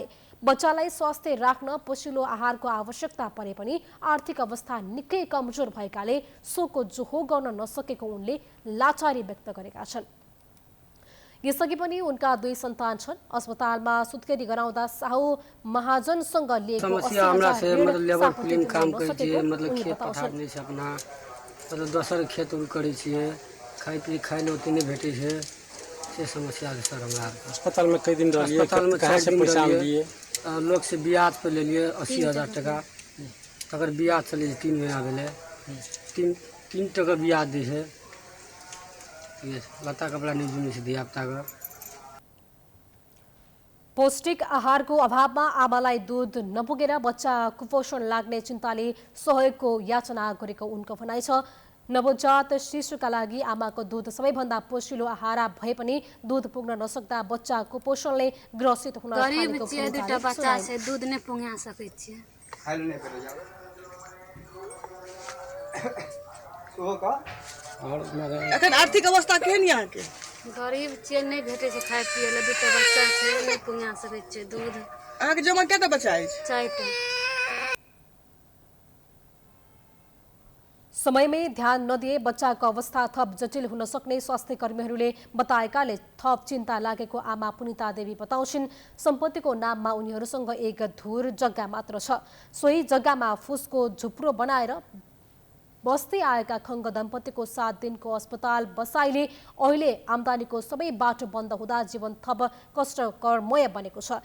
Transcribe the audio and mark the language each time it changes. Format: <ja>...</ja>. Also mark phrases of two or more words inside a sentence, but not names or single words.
<ne>बच्चालाई स्वास्थ्य राख्न पोषिलो आहारको आवश्यकता परे पनि आर्थिक अवस्था निकै कमजोर भएकाले सोको जोहो गर्न नसकेको उनले लाचारी व्यक्त गरेका छन्। यसअघि पनि उनका 2 सन्तान छन्। अस्पतालमा सुत्केरी गराउँदा साहु महाजनसँग लिएको</ne> <mai>दोसर खेत करै छियै, खाइ ले ओते नहि भेटै छै, से समस्या है सर हमरा। अस्पताल में कई दिन रहिए, कहाँ से पैसा लिए? लोग से ब्याज पे ले लिए 80,000 टका, तकर ब्याज चले 3 महीना भेले, 3 टका ब्याज दै छै। लत्ता कपड़ा नहीं जुनी से धिया पुता।</mai> <ne>पौष्टिक आहारको अभावमा आमालाई दूध नपुगेर बच्चा कुपोषण लाग्ने चिन्ताले सहयोगको याचना गरेको उनको भनाइ छ। नवजात शिशुका लागि आमाको दूध सबैभन्दा पोषिलो आहार भए पनि दूध पुग्न नसक्दा बच्चा कुपोषणले ग्रसित हुन थालेको छ।</ne> <mai>दुईटा बच्चा छै, दूध नै पुगा सकै छियै। खाइल नै पेले जाऊ सो का। और एखन आर्थिक अवस्था केहन यहाँ के? गरीब छियै, नहि भेटै छै खाइ पियै ले। दुईटा बच्चा छै, नै पुगा सकै छियै दूध। अहाँके जमा कते बच्चा अछि? 4टा।</mai> <ne>समयमै ध्यान नदिए बच्चाको अवस्था थप जटिल हुन सक्ने स्वास्थ्य कर्मीहरूले बताएकाले थप चिन्ता लागेको आमा पुनिता देवी बताउँछिन्। सम्पत्तिको नाममा उनीहरूसँग एक धुर जग्गा मात्र छ। सोही जग्गामा फुसको झुप्रो बनाएर बस्दै आएका खङ्ग दम्पतिको 7 दिनको अस्पताल बसाइले अहिले आम्दानीको सबै बाटो बन्द हुँदा जीवन थप कष्टकरमय बनेको छ।</ne>